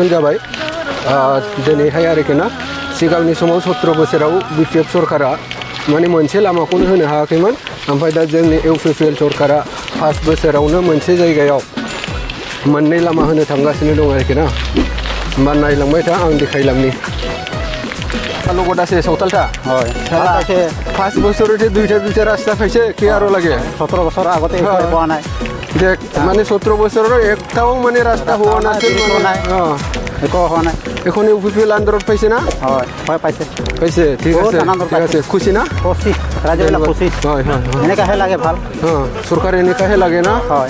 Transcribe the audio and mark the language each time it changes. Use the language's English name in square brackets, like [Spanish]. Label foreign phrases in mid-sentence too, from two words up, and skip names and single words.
[Bodo] जाबाय दिनैहाय आरोखि ना सिगांनि समाव 17 बोसोराव BPF सरकारा माने मोनसे लामाखौनो होनो हायाखैमोन ओमफ्राय दा जोंनि UPPL सरकारा 5 बोसोरावनो मोनसे जायगायाव मोननै लामा होनो थांगासिनो दं आरोखि ना होमबा नायलांबाय था आं देखायलांनि [Assamese] লগত আছে চৌতালটা হয় তারা আছে 5 বছরতে দুইটা রাস্তা পাইছে কি আরো লাগে 17 বছর আগতে পোৱা নাই দেখ মানে 17 বছৰৰ একটাও মানে ৰাস্তা হোৱা নাছিল মানে একো হোৱা নাই এখন UPPL আন্দোলন পাইছে না হয় হয় পাইছে ঠিক আছে খুশি না খুশি ৰাজ্যবিলাক খুশি হয় এনেকাহে লাগে ভাল সরকার এনেকাহে লাগে না হয়